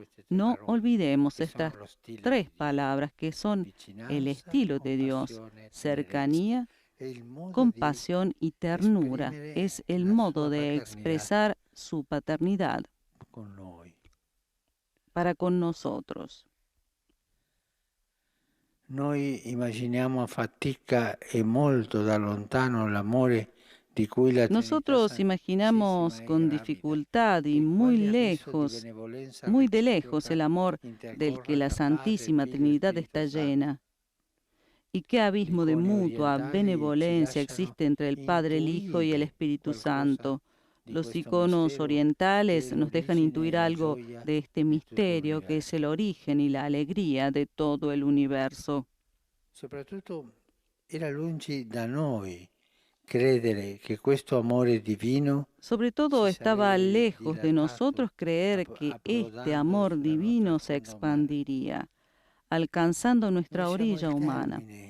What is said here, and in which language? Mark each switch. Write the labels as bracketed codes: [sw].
[es] No olvidemos estas tres palabras que son el estilo de Dios: cercanía, compasión y ternura. Es el modo de expresar su paternidad para con nosotros. [it] Noi immaginiamo a fatica e molto da lontano l'amore di cui la [es] Nosotros imaginamos con dificultad y muy de lejos el amor del que la Santísima Trinidad está llena. ¿Y qué abismo de mutua benevolencia existe entre el Padre, el Hijo y el Espíritu Santo? Los iconos orientales nos dejan intuir algo de este misterio que es el origen y la alegría de todo el universo. [it] Soprattutto era lungi da noi credere che questo amore divino. [es] Sobre todo estaba lejos de nosotros creer que este amor divino se expandiría, alcanzando nuestra orilla humana.